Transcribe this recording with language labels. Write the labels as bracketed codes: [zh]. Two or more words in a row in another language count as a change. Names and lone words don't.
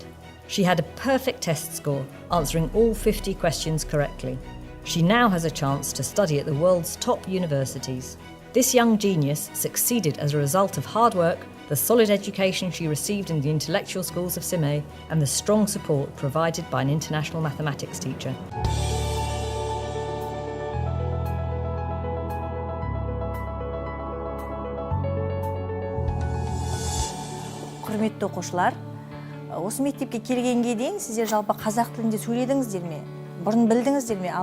[en] She had a perfect test score, answering all 50 questions correctly. She now has a chance to study at the world's top universities. This young genius succeeded as a result of hard work, the solid education she received in the intellectual schools of Semey, and the strong support provided by an international mathematics teacher. [kk] Құрметті оқушылар, осы мектепке келгенге дейін сіздер жалпы қазақ тілінде сөйледіңіздер ме? Бұрын білдіңіздер ме?